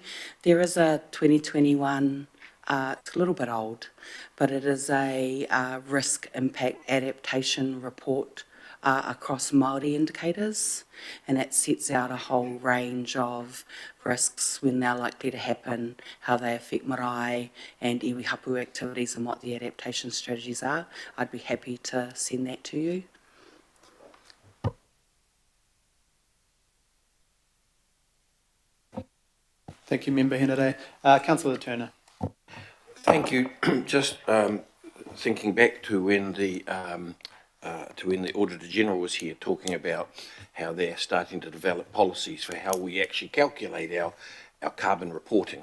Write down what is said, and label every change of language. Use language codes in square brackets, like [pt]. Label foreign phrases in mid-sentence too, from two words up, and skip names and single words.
[en] There is a 2021, it's a little bit old, but it is a risk impact adaptation report across Māori indicators, and it sets out a whole range of risks when they're likely to happen, how they affect marae and [mi] iwi hapu [en] activities and what the adaptation strategies are. I'd be happy to send that to you. Thank you, Member Henare. Councillor Turner. Thank you. Just thinking back to when the Auditor General was here talking about how they're starting to develop policies for how we actually calculate our carbon reporting.